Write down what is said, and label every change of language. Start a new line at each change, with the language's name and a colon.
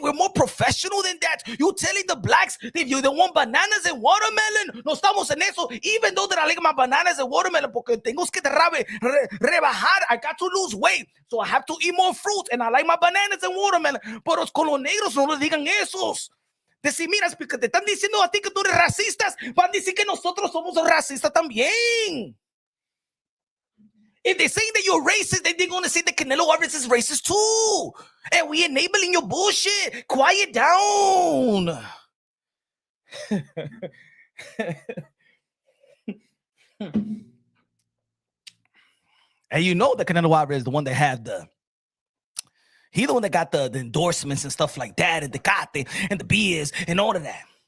English: We're more professional than that. You telling the blacks if you don't want bananas and watermelon.
Spanish: No estamos en eso.
English: Even though that I like my bananas and watermelon
Spanish: porque tengo que rebajar.
English: I got to lose weight. So I have to eat more fruit. And I like my bananas and watermelon.
Spanish: Pero con los negros no le digan esos. Decir, mira, porque te están diciendo a ti que tú eres racistas, van a decir que nosotros somos racistas también.
English: If they say that you're racist, they're going to say that Canelo Alvarez is racist too. And we enabling your bullshit. Quiet down. And you know that Canelo Alvarez is the one that had he's the one that got the endorsements and stuff like that, and the Tecate and the beers and all of that.